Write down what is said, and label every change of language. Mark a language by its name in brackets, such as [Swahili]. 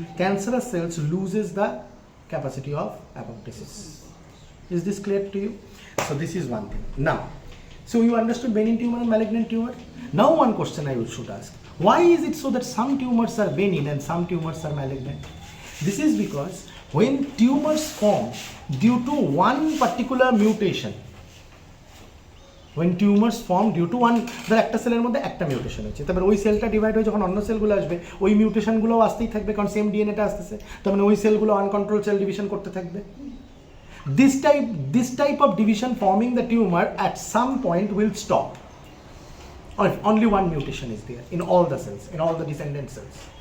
[English] Cancerous cells loses the capacity of apoptosis. Is this clear to you? So this is one thing. Now, so you understood benign tumor and malignant tumor. Now one question I should ask: why is it so that some tumors are benign and some tumors are malignant? This is because when tumors form due to one [Bangla] particular mutation, when tumors form due to one, ধর একটা সেলের মধ্যে একটা mutation হচ্ছে, তারপরে ওই সেলটা divide হয়ে যখন অন্য সেলগুলো আসবে ওই মিউটেশনগুলোও আসতেই থাকবে, কারণ সেম ডিএনএটা আসতেছে, তার মানে ওই সেলগুলো আনকন্ট্রোল সেল ডিভিশন করতে থাকবে। [English] This type of division forming the tumor at some point will stop. Or if only one mutation is there in all the cells, in all the descendant cells.